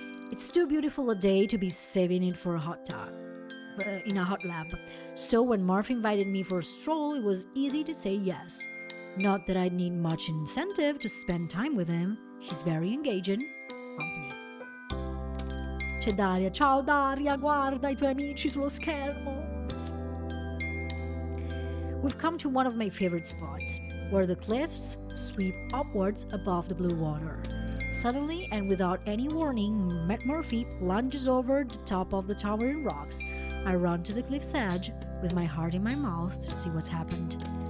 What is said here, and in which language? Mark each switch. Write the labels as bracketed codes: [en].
[en] It's too beautiful a day to be saving it for a hot tub. In a hot lab. So when Marv invited me for a stroll, it was easy to say yes. Not that I'd need much incentive to spend time with him. He's very engaging. Company. [it] C'è Daria. Ciao Daria, guarda i tuoi amici sullo schermo. [en] We've come to one of my favorite spots, where the cliffs sweep upwards above the blue water. Suddenly, and without any warning, McMurphy plunges over the top of the towering rocks. I run to the cliff's edge, with my heart in my mouth to see what's happened.